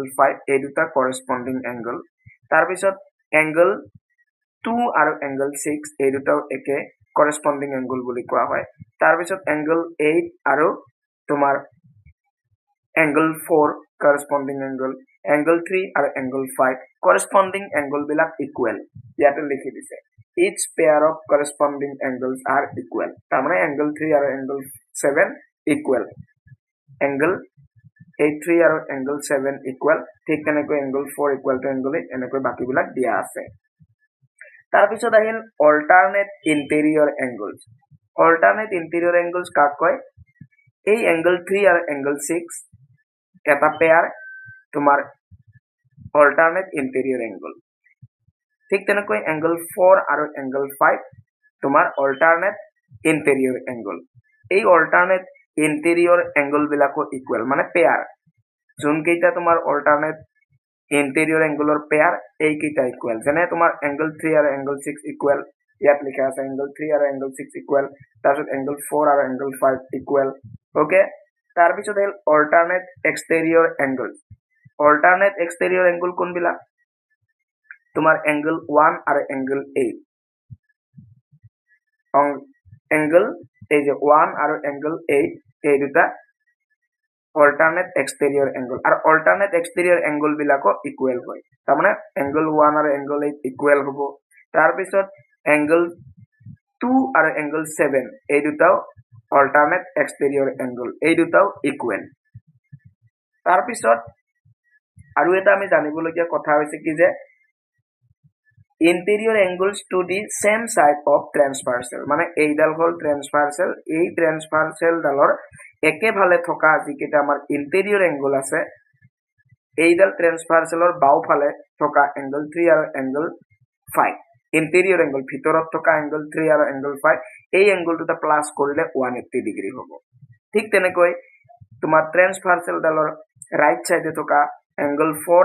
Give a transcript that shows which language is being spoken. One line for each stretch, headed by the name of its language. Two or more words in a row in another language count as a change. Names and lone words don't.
Assamese: 5 এই দুটা
English: corresponding angle
Assamese: তাৰ পিছত এংগল 2 আৰু এংগল 6 এই দুটাও একে
English: corresponding angle
Assamese: বুলি কোৱা হয় তাৰ পিছত এংগল 8 আৰু তোমাৰ এংগল 4
English: corresponding angle angle
Assamese: 3 আৰু এংগল 5
English: corresponding angle
Assamese: বিলাক equal ইয়াতে লিখি দিছে
English: each pair of corresponding angles are equal
Assamese: তাৰমানে angle 3 আৰু angle 7 equal angle 3 আৰু angle 7 equal ঠিক তেনেকৈ
English: angle 4 equal to angle 8
Assamese: এনেকৈ বাকি বিলাক দিয়া আছে তাৰ পিছত আহিল
English: alternate interior
Assamese: angles কাক কয় এই angle 3 আৰু angle 6 এটা পেয়াৰ তোমাৰ
English: alternate interior angle
Assamese: ঠিক তেনেকৈ angle 4 আৰু angle 5 তোমাৰ
English: alternate interior angle
Assamese: এই
English: alternate interior angle
Assamese: বিলাকো equal মানে পেয়াৰ যোন কেইটা তোমাৰ
English: alternate interior angle
Assamese: ৰ পেয়াৰ এই কেইটা equal যেনে তোমাৰ angle 3 আৰু angle 6 equal ইয়াত লিখা আছে angle 3 আৰু angle 6 equal তাৰপিছত angle 4 আৰু angle 5 equal ওকে তাৰ পিছত
English: alternate exterior angle alternate exterior angle
Assamese: কোনবিলাক তোমাৰ angle 1 আৰু angle 8 angle এই যে 1 আৰু angle 8 এই দুটা
English: alternate exterior angle
Assamese: আৰু
English: alternate exterior angle
Assamese: বিলাকো equal হয় তাৰমানে angle 1 আৰু angle 8 equal হ'ব তাৰ পিছত এংগল 2 আৰু এংগল 7 এই দুটাও
English: alternate exterior angle
Assamese: এই দুটাও ইকুৱেল তাৰ পিছত আৰু এটা আমি জানিবলগীয়া কথা হৈছে কি যে
English: interior angles to the same side of transversal
Assamese: মানে এইডাল হল ট্ৰান্সভাৰ্সেল এই ট্ৰান্সভাৰ্সেল ডালৰ একেভালে থকা যিকেইটা আমাৰ
English: interior angle
Assamese: আছে এইডাল ট্ৰান্সভাৰ্সেলৰ বাওফালে থকা এংগল 3 আৰু এংগল 5
English: interior angle
Assamese: ভিতৰত থকা এংগল 3 আৰু এংগল 5 এই এংগল দুটা প্লাস কৰিলে 180 ডিগ্ৰী হ'ব ঠিক তেনেকৈ তোমাৰ ট্ৰান্সভাৰ্সেল ডালৰ
English: right side
Assamese: থকা angle 4